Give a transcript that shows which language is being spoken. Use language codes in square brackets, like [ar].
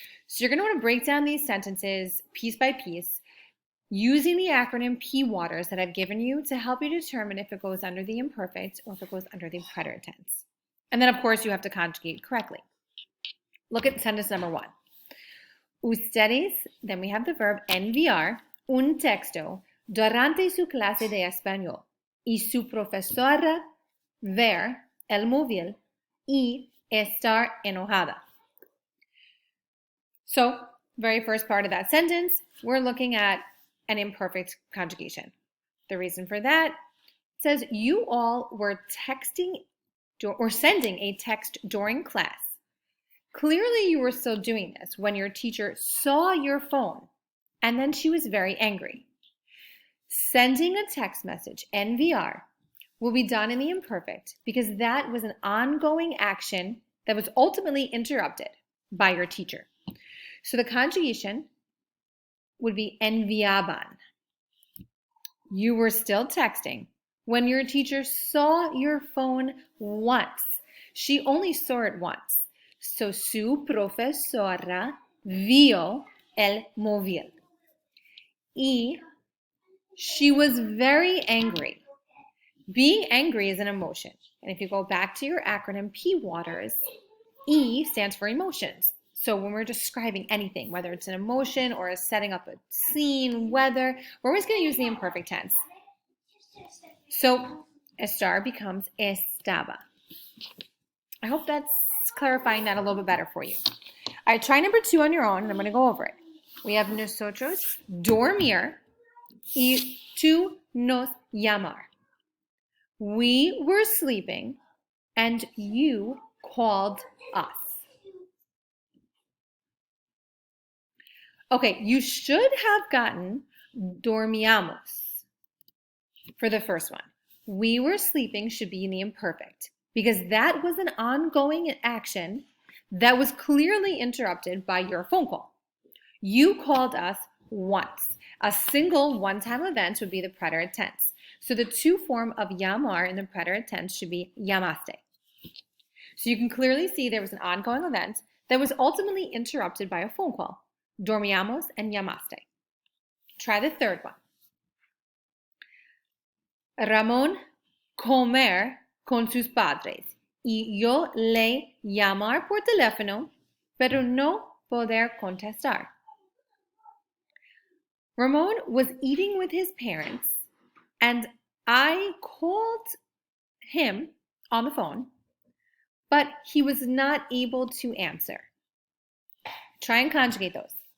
[en] So you're going to want to break down these sentences piece by piece using the acronym P-Waters that I've given you to help you determine if it goes under the imperfect or if it goes under the preterite tense. And then, of course, you have to conjugate correctly. Look at sentence number 1. [es] Ustedes, [en] then we have the verb [es] enviar, un texto durante su clase de español y su profesora ver el móvil y estar enojada. [en] So, very first part of that sentence, we're looking at an imperfect conjugation. The reason for that says you all were texting or sending a text during class. Clearly, you were still doing this when your teacher saw your phone, and then she was very angry. Sending a text message, NVR, will be done in the imperfect because that was an ongoing action that was ultimately interrupted by your teacher. So the conjugation would be enviaban. You were still texting when your teacher saw your phone once. She only saw it once. [es] So su profesora vio el móvil. [en] Y she was very angry. Being angry is an emotion. And if you go back to your acronym P-Waters, E stands for emotions. So when we're describing anything, whether it's an emotion or setting up a scene, weather, we're always going to use the imperfect tense. So estar becomes estaba. I hope that's clarifying that a little bit better for you. All right, try number 2 on your own, and I'm going to go over it. We have [es] nosotros dormir y tú nos llamar. [en] We were sleeping, and you called us. Okay, you should have gotten dormíamos for the first one. We were sleeping should be in the imperfect because that was an ongoing action that was clearly interrupted by your phone call. You called us once. A single one-time event would be the preterite tense. So the to form of llamar in the preterite tense should be llamaste. So you can clearly see there was an ongoing event that was ultimately interrupted by a phone call. Dormíamos and llamaste. Try the third one. [es] Ramón comer con sus padres y yo le llamar por teléfono, pero no poder contestar. [en] Ramon was eating with his parents, and I called him on the phone, but he was not able to answer. Try and conjugate those.